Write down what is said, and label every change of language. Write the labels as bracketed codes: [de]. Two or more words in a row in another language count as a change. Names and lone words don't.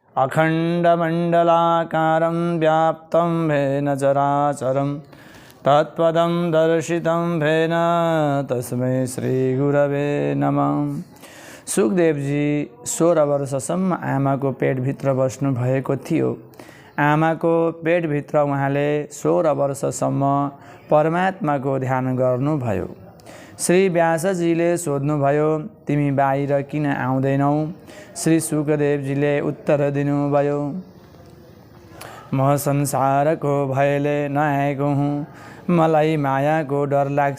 [sa] अखण्डमण्डलाकारं व्याप्तं येन चराचरं तत्पदं दर्शितं येन तस्मै श्रीगुरवे नमः। [ne] सुखदेवजी 16 वर्षसम्म आमाको पेटभित्र बस्नु भएको थियो। आमाको पेटभित्र उहाँले 16 वर्षसम्म परमात्माको ध्यान गर्नुभयो। श्री व्यासजीले सोध्नुभयो, तिमी बाहिर किन आउँदैनौ? श्री सुखदेवजीले उत्तर दिनुभयो, म संसारको भयले नआएको हुँ, मलाई मायाको डर लाग्छ।